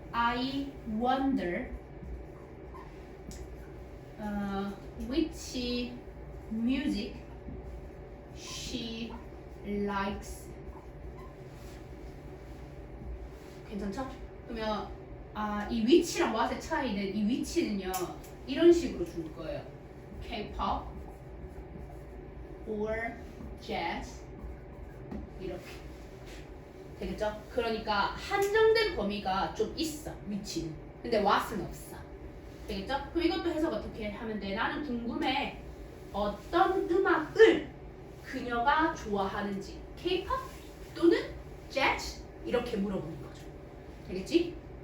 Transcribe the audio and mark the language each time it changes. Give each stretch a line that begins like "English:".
English: I wonder which music she likes.
Korean: 괜찮죠? 그러면 이 위치랑 what의 차이는 이 위치는요 이런 식으로 줄 거예요. K-pop or jazz 이렇게 되겠죠? 그러니까 한정된 범위가 좀 있어 위치는. 근데 what은 없어. 되겠죠? 그럼 이것도 해석 어떻게 하면 돼? 나는 궁금해. 어떤 음악을 그녀가 좋아하는지. K-pop 또는 재즈? 이렇게 물어보는 거죠. 되겠지?